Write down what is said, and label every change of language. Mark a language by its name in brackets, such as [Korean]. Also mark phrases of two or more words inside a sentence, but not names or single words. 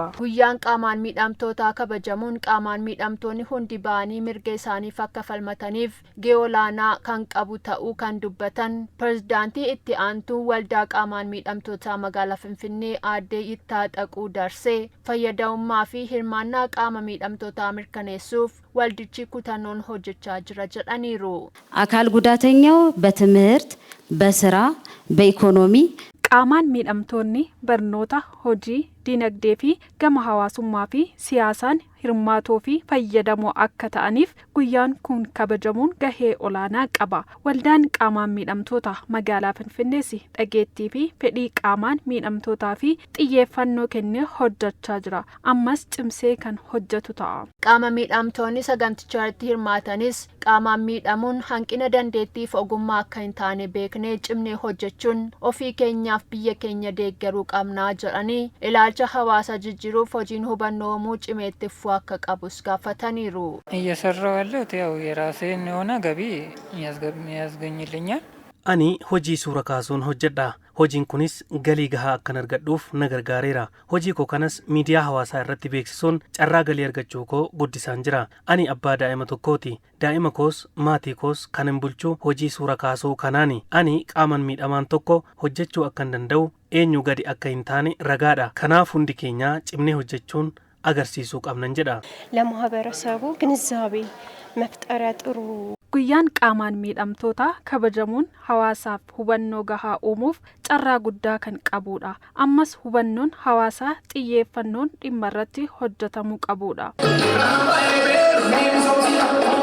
[Oromo] Guyyaan qaamaan miidhamtootaa kabajamuun qaamaan miidhamtoonni hundi ba'anii mirga isaaniif akka falmataniif gahee olaanaa kan qabu ta'uu kan dubbatan pirezidaantii itti aantuu waldaa qaamaan miidhamtootaa magaalaa Finfinnee aadde Ittaaquu Darsee fayyadamummaa fi hirmaannaa qaama miidhamtootaa mirkaneessuuf waldichi kutannoon hojjechaa jira jedhaniiru. [Amharic] አካል ጉዳተኛው በትምህርት በስራ በኢኮኖሚ [Oromo] qaamaan miidhamtoonni barnoota hojii dinagdee fi gama hawaasummaa fi siyaasaan hirmaatoo fi fayyadamoo akka ta'aniif guyyaan kun kabajamuun gahee olaanaa qaba. Waldaan qaamaan miidhamtoota magaalaa Finfinnees dhageettii fi fedhii qaamaan miidhamtootaa fi xiyyeeffannoo kennee hojjechaa jira. Ammas cimsee kan hojjetu ta'a. Qaama miidhamtoonni saganticha irratti hirmaatanis qaamaan miidhamuun hanqina dandeettiif ogummaa akka hin taane beeknee cimnee hojjechuun ofii keenyaaf biyya keenya deeggaruu qabnaa jedhanii ilaalcha hawaasa jijjiiruuf hojiin hubannoo cimeetti akka qabus gaafataniiru. [Amharic] እየሰራው ያለሁት ያው የራሴን የሆነ ገቢ ያስገኝልኛል. [Oromo] Ani hojii suura kaasuun hojjedha. Hojiin kunis galii gahaa akkan argadhuuf na gargaareera. Hojii koo kanas miidiyaa hawaasaa irratti beeksisuun carraa galii argachuu koo guddisaan jira. Ani abbaa daa'ima tokkooti. Daa'ima koos maatii koos kan hin bulchuu hojii suura kaasuu kanaani. Ani qaamaan miidhamaan tokko hojjechuu akkan danda'u eenyu gadi akka hin taane ragaadha. Kanaaf hundi keenya cimnee hojjechuun agarsiisuu qabnan jedha. [Amharic] ለማህበረሰቡ ግንዛቤ መፍጠሪያ ጥሩ [Oromo] Guyyaan qaamaan miidhamtootaa kabajamuun hawaasaaf hubannoo gahaa uumuuf carraa guddaa kan qabudha. Ammas hubannoon hawaasaa xiyyeeffannoon dhimma irratti hojjetamuu qabudha.